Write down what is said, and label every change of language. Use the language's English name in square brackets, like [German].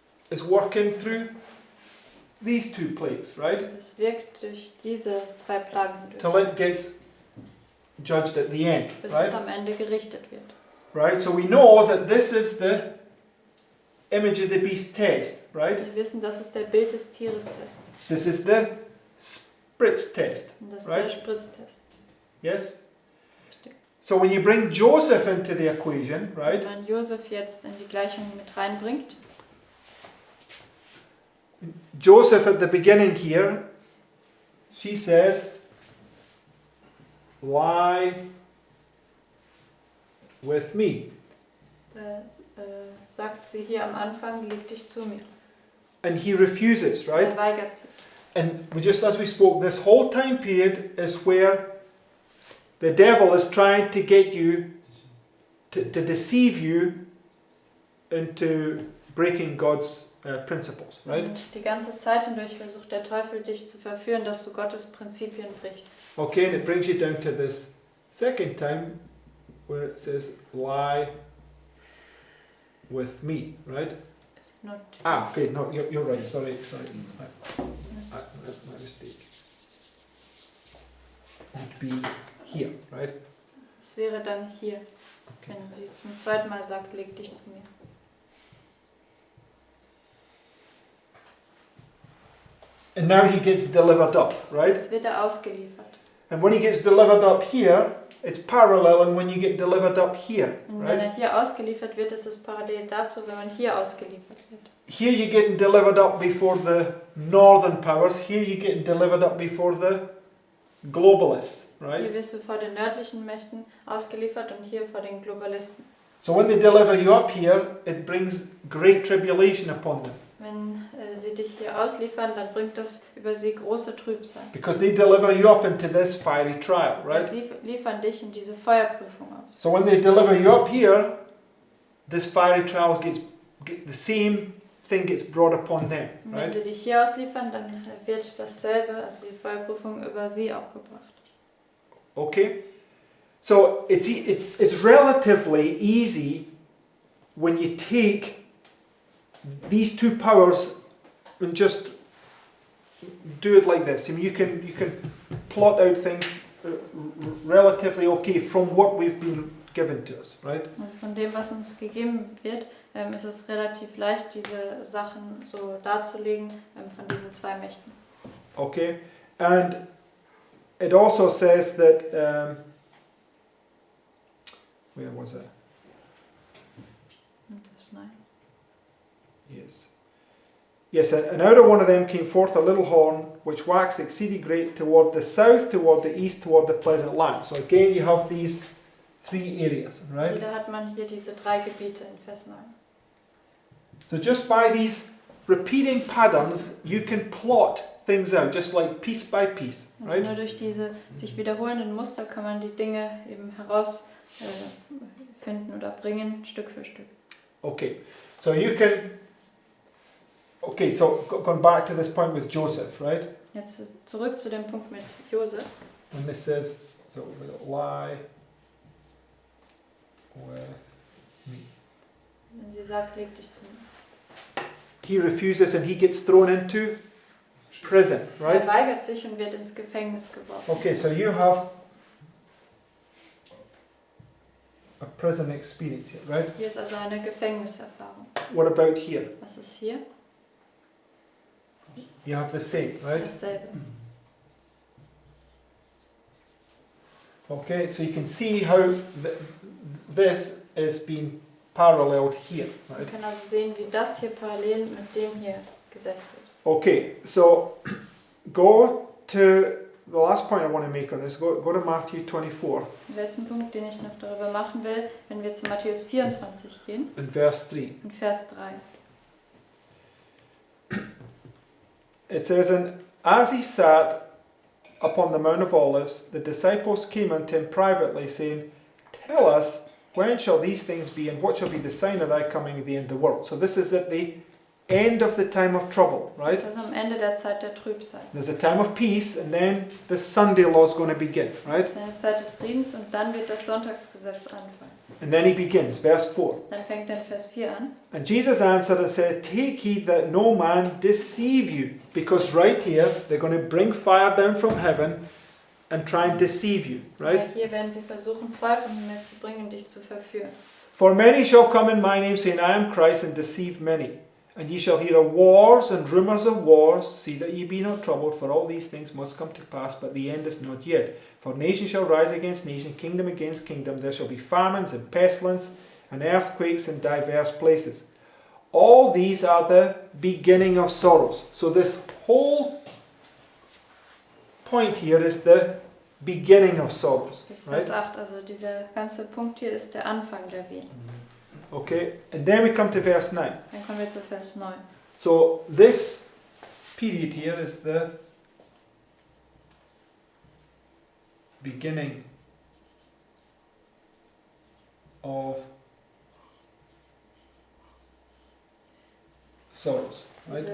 [English] is working through these 2 plagues, right? [German] das wirkt durch diese 2 Plagen hindurch, [English] Till it gets judged at the end, [German] bis [English] right? [German] es am Ende gerichtet wird. [English] Right? So we know that this is the image of the beast test, right? [German] Wir wissen, das ist der Bild des Tieres Test. [English] This is the spritz test, [German] Und das ist [English] right? [German] der Spritztest. [English] Yes? So when you bring Joseph into the equation, [German] Wenn [English] right? [German] man Josef jetzt in die Gleichung mit reinbringt, [English] Joseph at the beginning here, she says, lie with me. [German] da sagt sie hier am Anfang, leg dich zu mir. [English] And he refuses, right? [German] Er weigert sich. [English] And just as we spoke, this whole time period is where the devil is trying to get you, to deceive you into breaking God's principles, right? [German] Und die ganze Zeit hindurch versucht der Teufel dich zu verführen, dass du Gottes Prinzipien brichst. [English] Okay, and it brings you down to this second time where it says, lie with me, right? Ist not Ah, okay, no, you're right, sorry. My mistake. Would be here, right? [German] Es wäre dann hier, [English] Okay. [German] wenn sie zum 2. Mal sagt, leg dich zu mir. [English] And now he gets delivered up, right? [German] Jetzt wird er ausgeliefert. [English] And when he gets delivered up here, it's parallel and when you get delivered up here, [German] Und wenn [English] right? [German] er hier ausgeliefert wird, ist es parallel dazu, wenn man hier ausgeliefert wird. [English] Here you're getting delivered up before the northern powers, here you're getting delivered up before the globalists, [German] Hier [English] right? [German] wirst du vor den nördlichen Mächten ausgeliefert und hier vor den Globalisten. [English] So when they deliver you up here, it brings great tribulation upon them. [German] Wenn sie dich hier ausliefern, dann bringt das über sie große Trübsal. [English] Because they deliver you up into this fiery trial, [German] Weil [English] right? [German] sie liefern dich in diese Feuerprüfung aus. [English] So when they deliver you up here, this fiery trial the same thing gets brought upon them, [German] Und wenn [English] right? [German] sie dich hier ausliefern, dann wird dasselbe, also die Feuerprüfung, über sie auch gebracht. [English] Okay? So it's relatively easy when you take these 2 powers and just do it like this. I mean, you can plot out things relatively okay from what we've been given to us, right? [German] Also von dem, was uns gegeben wird, ist es relativ leicht, diese Sachen so darzulegen von diesen 2 Mächten. [English] Okay? And it also says that, where was it? [German] Vers 9. [English] Yes. Yes, and out of one of them came forth a little horn, which waxed exceeding great toward the south, toward the east, toward the pleasant land. So again, you have these 3 areas, right? [German] Wieder hat man hier diese 3 Gebiete in Vers 9. [English] So just by these repeating patterns, you can plot things out, just like piece by piece, [German] Also [English] right? [German] nur durch diese sich wiederholenden Muster kann man die Dinge eben herausfinden oder bringen, Stück für Stück. [English] Okay, so you can. Okay, so going back to this point with Joseph, right? [German] Jetzt zurück zu dem Punkt mit Josef. [English] When this says, so we've got lie with me. [German] Wenn sie sagt, leg dich zu mir. [English] He refuses and he gets thrown into prison, right? [German] Er weigert sich und wird ins Gefängnis geworfen. [English] Okay, so you have a prison experience here, right? [German] Hier ist also eine Gefängniserfahrung. [English] What about here? [German] Was ist hier? [English] You have the same, right? [German] Dasselbe. [English] Okay, so you can see how this is being paralleled here, [German] Man [English] right? [German] kann also sehen, wie das hier parallel mit dem hier gesetzt wird. [English] Okay, so go to the last point I want to make on this. Go to Matthew 24 [German] Den letzten Punkt, den ich noch darüber machen will, wenn wir zu Matthäus 24 gehen, [English] and verse 3. [German] in Vers 3. [English] It says, and as he sat upon the Mount of Olives, the disciples came unto him privately, saying, tell us, when shall these things be, and what shall be the sign of thy coming at the end of the world? So this is at the end of the time of trouble, right? [German] Das ist am Ende der Zeit der Trübsal. [English] There's a time of peace, and then the Sunday law is going to begin, right? [German] Das ist eine Zeit des Friedens und dann wird das Sonntagsgesetz anfangen. [English] And then he begins, verse 4. [German] Dann fängt er in Vers 4 an. [English] And Jesus answered and said, take heed that no man deceive you. Because right here, they're going to bring fire down from heaven and try and deceive you, right? [German] Ja, hier werden sie versuchen, Feuer vom Himmel zu bringen, dich zu verführen. [English] For many shall come in my name, saying, I am Christ, and deceive many. And ye shall hear of wars and rumours of wars. See that ye be not troubled, for all these things must come to pass, but the end is not yet. For nation shall rise against nation, kingdom against kingdom. There shall be famines and pestilence and earthquakes in diverse places. All these are the beginning of sorrows. So this whole point here is the beginning of sorrows, [German] Bis [English] right? [German] Vers 8, also dieser ganze Punkt hier ist der Anfang der Wehen. [English] Okay, and then we come to verse 9. [German] Dann kommen wir zu Vers 9. [English] So this period here is the beginning of sorrows, right?